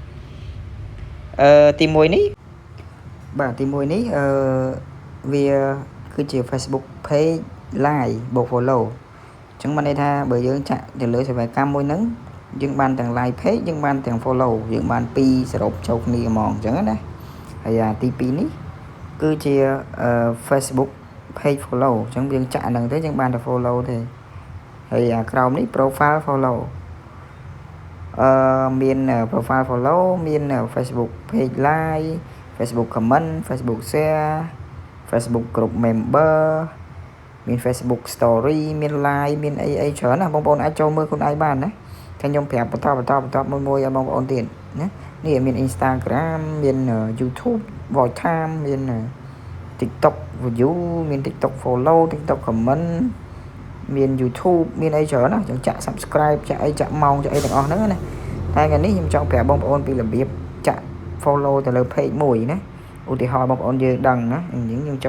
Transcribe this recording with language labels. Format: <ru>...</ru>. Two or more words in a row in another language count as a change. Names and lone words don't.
<km>ទី1នេះបាទទី1នេះវាគឺជា</km> <en>Facebook page live</en> <km>បូក follow អញ្ចឹងបានន័យថាបើយើងចាក់ទៅលើសេវាកម្មមួយហ្នឹងយើងបានទាំង</km> <en>live page</en> <km>យើងបានទាំង follow យើងបាន2សរុបចូលគ្នាហ្មងអញ្ចឹងណាហើយទី2នេះគឺជា</km> <en>Facebook page follow</en> <km>អញ្ចឹងយើងចាក់ហ្នឹងទៅយើងបានតែ follow ទេហើយក្រោមនេះ</km> <en>profile follow</en> <km>មាន</km> <en>profile follow</en> <km>មាន</km> <en>Facebook page like Facebook comment Facebook share Facebook group member</en> <km>មាន</km> <en>Facebook story</en> <km>មាន live មានអីច្រើនណាបងប្អូនអាចចូលមើលខ្លួនឯងបានណាតែខ្ញុំប្រាប់បន្តមួយឲ្យបងប្អូនទៀតណានេះមាន Instagram មាន</km> <en>YouTube voice time</en> <km>មាន</km> <en>TikTok view</en> <km>មាន</km> <en>TikTok follow TikTok</en> <km>comment មាន YouTube មានអីច្រើនណាចឹងចាក់ subscribe ចាក់អីចាក់ម៉ោងចាក់អីទាំងអស់ហ្នឹងណាតែថ្ងៃនេះខ្ញុំចង់ប្រាប់បងប្អូនពីរបៀបចាក់ follow ទៅលើ page មួយណាឧទាហរណ៍បងប្អូនយើងដឹងណាអញ្ចឹងយើងចូល</km>